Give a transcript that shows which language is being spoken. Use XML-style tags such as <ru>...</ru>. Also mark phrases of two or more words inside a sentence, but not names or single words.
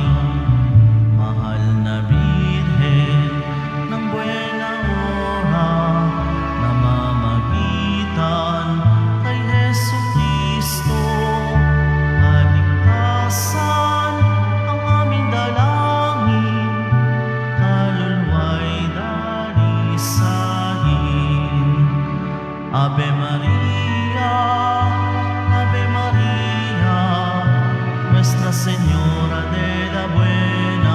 <tl>Mahal na Birhen ng</tl> <es>buena hora,</es> <tl>namamagitan kay Jesucristo, kaligtasan ang aming dalangin, kaluluwa'y dalisahin.</tl> <la>Ave Maria, Ave Maria,</la> <es>Nuestra Señora de la Buena</es>